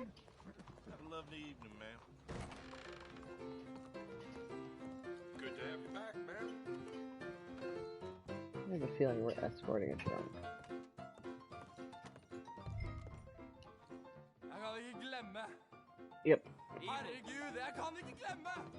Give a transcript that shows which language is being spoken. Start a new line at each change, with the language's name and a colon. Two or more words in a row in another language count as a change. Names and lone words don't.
English: Have a lovely evening, ma'am. Good to have you back, ma'am. I have a feeling we're escorting a drunk.
Norwegian: Jeg kan ikke glemme.
English: Yep.
Norwegian: Herregud, jeg kan ikke glemme.